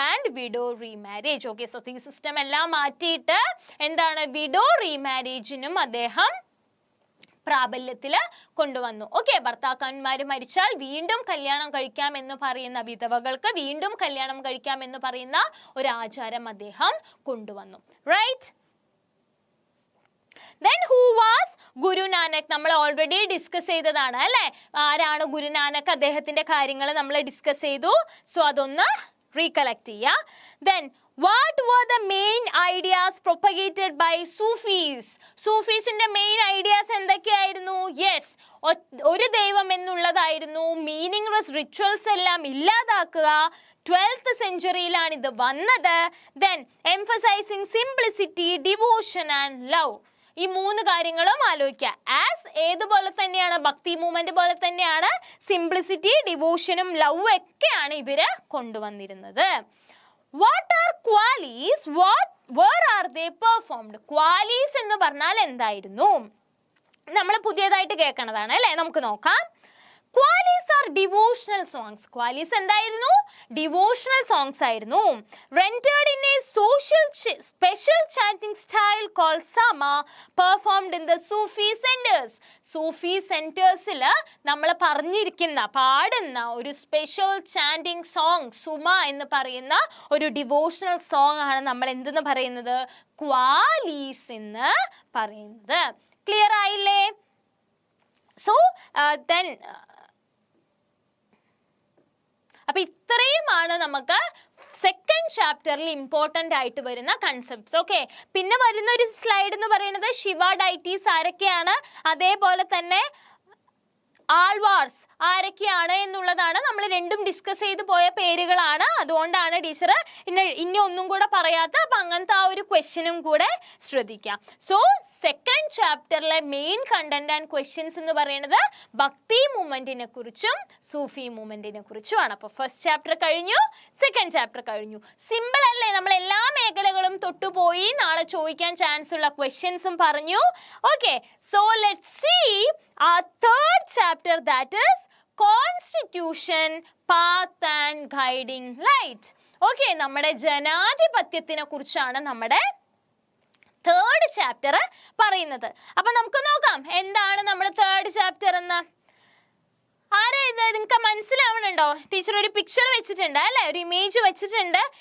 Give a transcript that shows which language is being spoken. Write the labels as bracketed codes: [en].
[en] And widow remarriage. [ml] Okay, so ഈ system എല്ലാം മാറ്റിയിട്ട് എന്താണ്, വിഡോ റീമാരേജിനും അദ്ദേഹം പ്രാബല്യത്തിൽ കൊണ്ടുവന്നു. ഓക്കെ, ഭർത്താക്കന്മാര് മരിച്ചാൽ വീണ്ടും കല്യാണം കഴിക്കാം എന്ന് പറയുന്ന, വിധവകൾക്ക് വീണ്ടും കല്യാണം കഴിക്കാം എന്ന് പറയുന്ന ഒരു ആചാരം അദ്ദേഹം കൊണ്ടുവന്നു. [en] Right. Then who was Guru Nanak? [ml] നമ്മൾ ഓൾറെഡി ഡിസ്കസ് ചെയ്തതാണ് അല്ലേ. ആരാണ് ഗുരു നാനക്? അദ്ദേഹത്തിന്റെ കാര്യങ്ങൾ നമ്മൾ ഡിസ്കസ് ചെയ്തു. സോ അതൊന്ന് റീകളക്ട് ചെയ്യുക. [en] Then what were the main ideas propagated by Sufis? [ml] സൂഫീസിന്റെ main ideas എന്തൊക്കെയായിരുന്നു? യെസ്, ഒരു ദൈവം എന്നുള്ളതായിരുന്നു. [en] meaningless rituals [ml] എല്ലാം ഇല്ലാതാക്കുക. 12th സെഞ്ചുറിയിലാണ് ഇത് വന്നത്. [en] Then emphasising simplicity, devotion and love. [ml] ഈ 3 കാര്യങ്ങളും ആലോചിക്കുക. ഏതുപോലെ തന്നെയാണ്, ഭക്തി മൂവ്മെന്റ് പോലെ തന്നെയാണ് സിംപ്ലിസിറ്റി, ഡിവോഷനും ലവ് ഒക്കെയാണ് ഇവര് കൊണ്ടുവന്നിരുന്നത്. [en] What are qualies? Where are they performed? [ml] Qualies എന്ന് പറഞ്ഞാൽ എന്തായിരുന്നു? നമ്മൾ പുതിയതായിട്ട് കേൾക്കണതാണ് അല്ലേ. നമുക്ക് നോക്കാം. [en] Qualies are devotional songs. [ml] Qualies എന്തായിരുന്നു? [en] Devotional songs ആയിരുന്നു. Rendered in a special chanting style called sama, performed in the Sufi centers. [ml] Sufi centersൽ നമ്മൾ പാടുന്ന ഒരു സ്പെഷ്യൽ ചാൻറ്റിങ് സോങ്, സുമ എന്ന് പറയുന്ന ഒരു ഡിവോഷണൽ സോങ് ആണ് നമ്മൾ എന്തെന്ന് പറയുന്നത്? ക്വാലീസ് എന്ന് പറയുന്നത്. ക്ലിയർ ആയില്ലേ? സോ ദെൻ അപ്പൊ ഇത്രയുമാണ് നമുക്ക് സെക്കൻഡ് ചാപ്റ്ററിൽ ഇമ്പോർട്ടൻ്റ് ആയിട്ട് വരുന്ന കൺസെപ്റ്റ്സ്. ഓക്കെ, പിന്നെ വരുന്ന ഒരു സ്ലൈഡ് എന്ന് പറയുന്നത് ശിവ ഡൈറ്റീസ് ആരൊക്കെയാണ്, അതേപോലെ തന്നെ ആൾവാർസ് ആരൊക്കെയാണ് എന്നുള്ളതാണ്. നമ്മൾ രണ്ടും ഡിസ്കസ് ചെയ്ത് പോയ പേരുകളാണ്, അതുകൊണ്ടാണ് ടീച്ചർ ഇനി ഒന്നും കൂടെ പറയാത്ത. അപ്പം അങ്ങനത്തെ ആ ഒരു ക്വസ്റ്റ്യനും കൂടെ ശ്രദ്ധിക്കാം. So second ചാപ്റ്ററിലെ [en] main content and questions [ml] എന്ന് പറയുന്നത് ഭക്തി മൂവ്മെന്റിനെ കുറിച്ചും സൂഫി മൂവ്മെന്റിനെ കുറിച്ചുമാണ്. അപ്പോൾ ഫസ്റ്റ് ചാപ്റ്റർ കഴിഞ്ഞു, സെക്കൻഡ് ചാപ്റ്റർ കഴിഞ്ഞു. സിമ്പിൾ അല്ലേ? നമ്മൾ എല്ലാ മേഖലകളും തൊട്ടുപോയി. നാളെ ചോദിക്കാൻ ചാൻസ് ഉള്ള ക്വസ്റ്റ്യൻസും പറഞ്ഞു. [en] Okay, so let's see our third chapter, that is Constitution, Path and Guiding Light. [ml] Okay, നമ്മുടെ ജനാധിപത്യത്തിനെ കുറിച്ചാണ് നമ്മുടെ തേർഡ് ചാപ്റ്റർ പറയുന്നത്. അപ്പൊ നമുക്ക് നോക്കാം എന്താണ് നമ്മുടെ തേർഡ് ചാപ്റ്റർ എന്ന്. ആരാ ഇത്? നിങ്ങൾക്ക് മനസ്സിലാവണുണ്ടോ? ടീച്ചർ ഒരു പിക്ചർ വെച്ചിട്ടുണ്ട് അല്ലെ, ഒരു ഇമേജ് വെച്ചിട്ടുണ്ട്.